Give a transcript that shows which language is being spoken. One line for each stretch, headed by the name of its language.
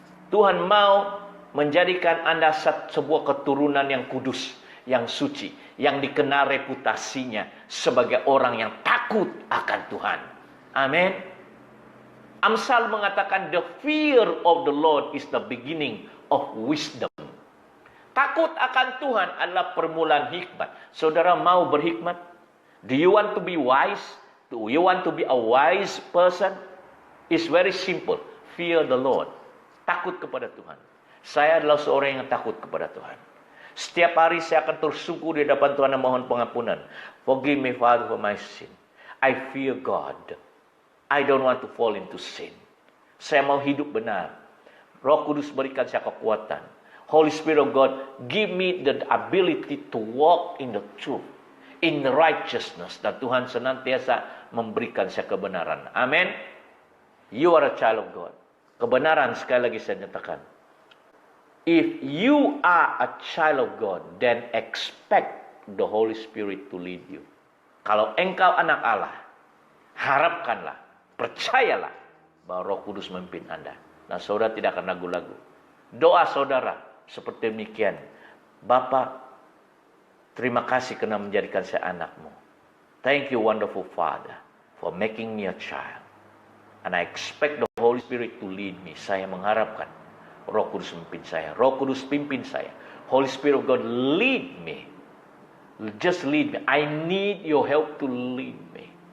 Indonesian: Tuhan mau menjadikan Anda sebuah keturunan yang kudus, yang suci, yang dikenal reputasinya sebagai orang yang takut akan Tuhan. Amin. Amsal mengatakan
English: the fear of the Lord is the beginning of wisdom.
Indonesian: Takut akan Tuhan adalah permulaan hikmat. Saudara mau berhikmat?
English: Do you want to be wise? Do you want to be a wise person? It's very simple. Fear the Lord.
Indonesian: Takut kepada Tuhan. Saya adalah seorang yang takut kepada Tuhan. Setiap hari saya akan tersungkur di hadapan Tuhan dan mohon pengampunan.
English: Forgive me, Father, for my sin. I fear God. I don't want to fall into sin.
Indonesian: Saya mau hidup benar. Roh Kudus berikan saya kekuatan.
English: Holy Spirit of God, give me the ability to walk in the truth, in the righteousness.
Indonesian: Dan Tuhan senantiasa memberikan saya kebenaran. Amin.
English: You are a child of God.
Indonesian: Kebenaran sekali lagi saya nyatakan.
English: If you are a child of God, then expect the Holy Spirit to lead you.
Indonesian: Kalau engkau anak Allah, harapkanlah, percayalah bahwa Roh Kudus memimpin Anda. Nah, saudara tidak akan ragu-ragu. Doa saudara seperti demikian. Bapa, terima kasih karena menjadikan saya anakmu.
English: Thank you, wonderful Father, for making me a child. And I expect the Holy Spirit to lead me.
Indonesian: Saya mengharapkan Roh Kudus memimpin saya. Roh Kudus pimpin saya.
English: Holy Spirit of God, lead me. Just lead me. I need your help to lead me.